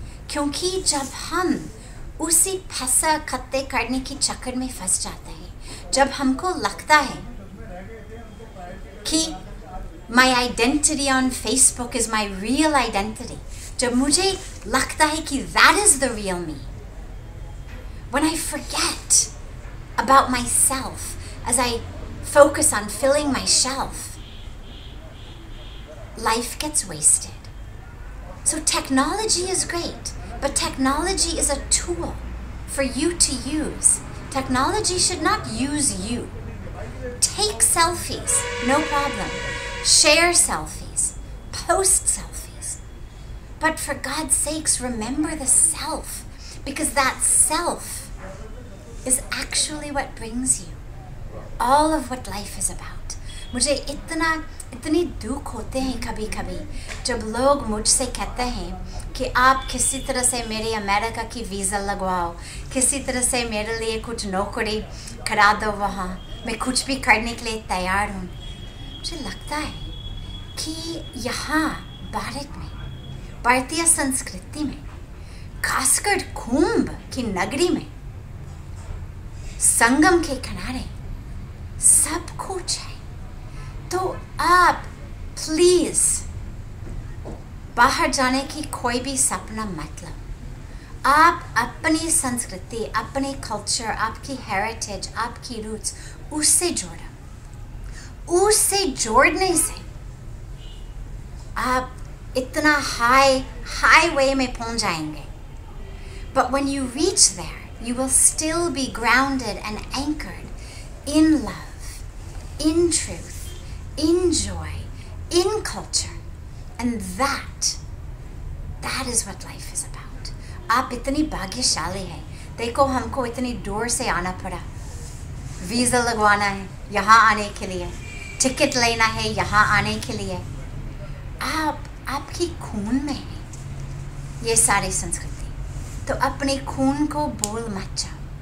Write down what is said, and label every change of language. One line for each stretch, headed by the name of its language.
Hindi: क्योंकि जब हम उसी पैसा इकट्ठे करने के चक्कर में फंस जाते हैं, जब हमको लगता है कि
English: my identity on Facebook is my real identity,
Hindi: जब मुझे लगता है कि
English: That is the real me, when I forget about myself, as I focus on filling my shelf, life gets wasted. So technology is great, but technology is a tool for you to use. Technology should not use you. Take selfies, no problem. Share selfies, post selfies. But for God's sakes, remember the self, because that self is actually what brings you all of what life is about.
Hindi: मुझे इतनी दुख होते हैं कभी कभी जब लोग मुझसे कहते हैं कि आप किसी तरह से मेरे अमेरिका की वीज़ा लगवाओ, किसी तरह से मेरे लिए कुछ नौकरी करा दो, वहाँ मैं कुछ भी करने के लिए तैयार हूँ। मुझे लगता है कि यहाँ भारत में, भारतीय संस्कृति में, खासकर कुंभ की नगरी में, संगम के किनारे सब कुछ है। तो आप प्लीज बाहर जाने की कोई भी सपना मत लो। आप अपनी संस्कृति, अपने कल्चर, आपकी हेरिटेज, आपकी रूट्स, उससे जोड़ो। उससे जोड़ने से आप इतना हाईवे में पहुंच जाएंगे।
English: But when you reach there, you will still be grounded and anchored in love, in truth, in joy, in culture. And that is what life is about.
Hindi: आप इतनी भाग्यशाली हैं। देखो, हमको इतनी दूर से आना पड़ा, वीज़ा लगवाना है यहाँ आने के लिए, टिकट लेना है यहाँ आने के लिए। आपकी खून में है ये सारी संस्कृति, तो अपने खून को भूल मत जाओ।